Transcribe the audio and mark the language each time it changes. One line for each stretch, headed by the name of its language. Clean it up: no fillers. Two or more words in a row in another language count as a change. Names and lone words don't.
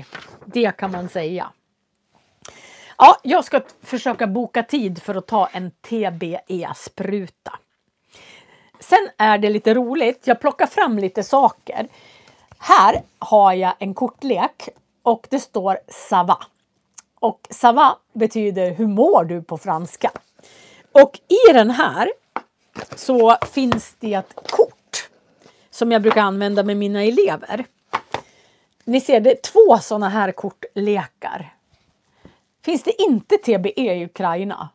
Swedish: Det kan man säga. Ja, jag ska försöka boka tid för att ta en TBE-spruta. Sen är det lite roligt, jag plockar fram lite saker. Här har jag en kortlek och det står
French: ça va.
Swedish: Och
French: ça va
Swedish: betyder hur mår du på franska. Och i den här så finns det ett kort som jag brukar använda med mina elever. Ni ser, det är 2 sådana här kortlekar. Finns det inte TBE i Ukraina?